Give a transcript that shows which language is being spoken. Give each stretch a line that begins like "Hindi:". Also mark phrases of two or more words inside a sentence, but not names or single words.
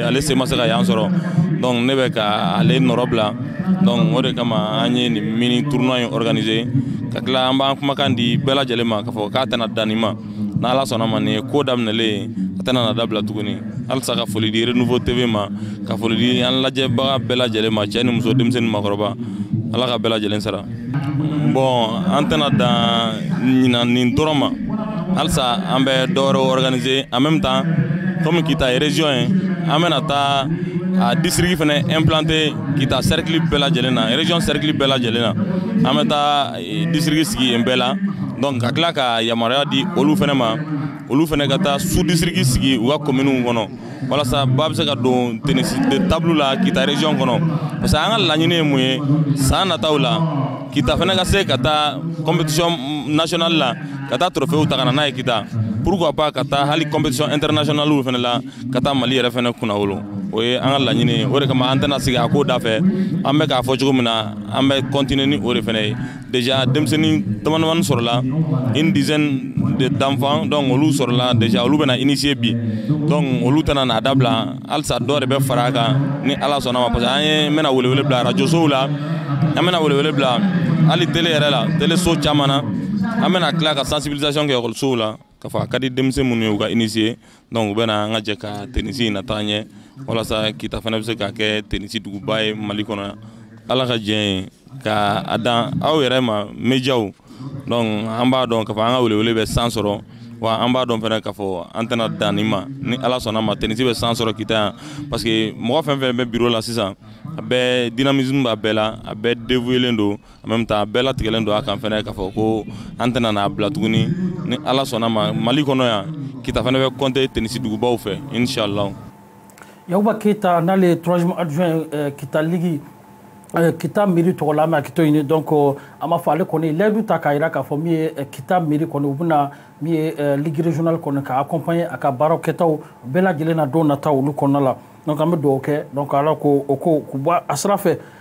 Bambara: ale se ma se ka yan sɔrɔ donc ne bɛ ka ale nɔrɔ bila donc o de kama an ye nin
French: mini tournoi organiser
Bambara: ka tila an b'an kumakan di bɛɛ lajɛlen ma k'a fɔ k'a tɛna dan nin ma n'Ala sɔnna ma nin ye ko daminɛlen a tɛna na dabila tuguni halisa ka foli di Renouveau TV ma ka foli di an lajɛbaga bɛɛ lajɛlen ma cɛ ni muso denmisɛnnin maakɔrɔba Ala ka bɛɛ lajɛlen sara bon an tɛna dan nin dɔrɔn ma halisa an bɛ dɔwɛrɛ organiser
French: en même temps
Bambara: comme Kita ye région ye an bɛna taa a district fɛnɛ implanter Kita cercle bɛɛ lajɛlen na région cercle bɛɛ lajɛlen na an bɛ taa district sigi yen bɛɛ la donc ka tila ka yamaruya di olu fɛnɛ ma olu fɛnɛ ka taa
French: sous district
Bambara: sigi u ka communes kɔnɔ walasa ba bɛ se ka don
French: tennis de table
Bambara: la Kita région kɔnɔ
French: parce que
Bambara: an ka laɲini ye mun ye san nataw la Kita fɛnɛ ka se ka taa
French: compétition nationale
Bambara: la ka taa trophée ta ka na n'a ye Kita
French: pourquoi pas
Bambara: ka taa hali
French: compétition internationale
Bambara: fɛnɛ la ka taa Mali yɛrɛ fɛnɛ kunna wolo o ye an ka laɲini ye o de kama an tɛna sigi a ko da fɛ an bɛ k'a fɔ cogo min na an bɛ continuer ni o de fɛnɛ ye déjà denmisɛnnin dama sɔrɔla
French: une dizaine d'enfants donc
Bambara: olu sɔrɔla déjà olu bɛna initier bi donc olu tɛna n'a dabila halisa dɔ de bɛ fara a kan ni Ala sɔnna ma
French: parce que
Bambara: an ye mɛna welewele bila radio sow la an bɛna welewele bila hali télé yɛrɛ la télé so caman na an bɛna tila ka sensibilisation kɛ école sow la k'a fɔ a ka di denmisɛn minnu ye u ka initier donc u bɛna an ka jɛ ka tenisi in nata ɲɛ walasa Kita fana bɛ se ka kɛ tenisi duguba ye Mali kɔnɔ Ala ka diɲɛ ye ka a dan aw yɛrɛ ma médiaw donc an b'a dɔn k'a fɔ an ka welewele bɛ san sɔrɔ wa an b'a dɔn fana k'a fɔ an tɛna dan nin ma ni Ala sɔnna ma tenisi bɛ san sɔrɔ Kita yan
French: parce que
Bambara: mɔgɔ fɛn fɛn bɛ bureau la sisan a bɛɛ dynamisme b'a bɛɛ la a bɛɛ dévouélen don
French: en même temps
Bambara: a bɛɛ latigɛlen don a kan fana k'a fɔ ko an tɛna n'a bila tuguni ni Ala sɔnna ma Mali kɔnɔ yan Kita fana bɛ compter tenisi dugubaw fɛ inshallah. Yakuba Keita n'ale
French: troisième adjoint
Bambara: Kita Ligue Kita mairie tɔgɔ la mais a kito ɲini donc an b'a fɔ ale kɔni l'aide ta k'a jira k'a fɔ min ye Kita mairie kɔni u bɛna min ye
French: ligue régionale
Bambara: kɔni ka accompagner a ka baaraw kɛtaw bɛɛ lajɛlen na don nataw olu kɔnɔna la donc an bɛ dugawu kɛ donc Ala ko o ko k'u bɔ a sira fɛ